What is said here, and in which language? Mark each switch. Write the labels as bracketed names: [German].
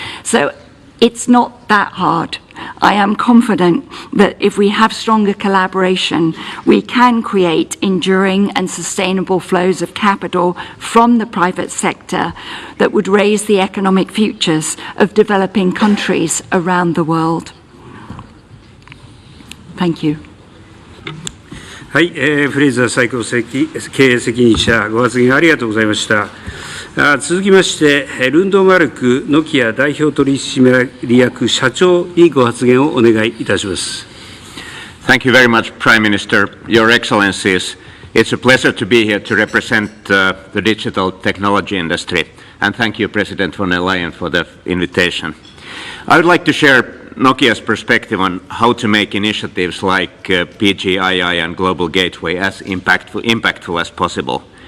[English] So it's not that hard. I am confident that if we have stronger collaboration, we can create enduring and sustainable flows of capital from the private sector that would raise the economic futures of developing countries around the world. Thank you. [Japanese] はい、フレイザー最高経営責任者、ご発言ありがとうございました。続きまして、ルンドマルクノキア代表取締役社長にご発言をお願いいたします。 [English] Thank you very much, Prime Minister. Your Excellencies, it's a pleasure to be here to represent the digital technology industry. And thank you, President von der Leyen, for the invitation. I would like to share Nokia's perspective on how to make initiatives like PGII and Global Gateway as impactful as possible.